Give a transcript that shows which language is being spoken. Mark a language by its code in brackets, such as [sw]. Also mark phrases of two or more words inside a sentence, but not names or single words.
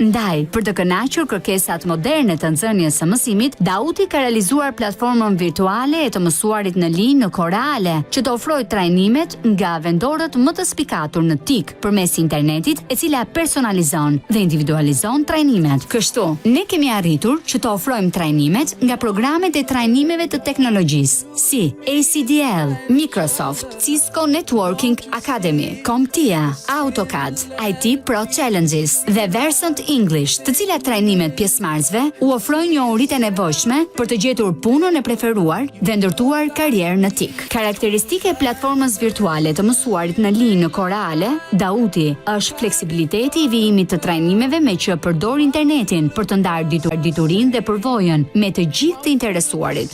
[sq] Ndaj, për të kënaqur kërkesat moderne të nxënjes së mësimit, Dautti ka realizuar platformën virtuale e të mësuarit në linjë në kohë reale, që të ofrojë trajnimet nga vendorët më të spikatur në TIK përmes internetit, e cila personalizon dhe individualizon trajnimet. Kështu, ne kemi arritur që të ofrojmë trajnimet nga programet e trajnimeve të teknologjisë, si ACDL, Microsoft, Cisco Networking Academy, CompTIA, AutoCAD, IT Pro Challenges dhe Versant English, të cilat trajnimet pjesëmarrësve u ofrojnë njohuritë e nevojshme për të gjetur punën e preferuar dhe ndërtuar karrierë në TIK. Karakteristike e platformës virtuale të mësuarit në linjë në kohë reale, Dautti është fleksibiliteti i vijimit të trajnimeve me që përdor internetin për të ndarë diturinë dhe përvojën me të gjithë të interesuarit.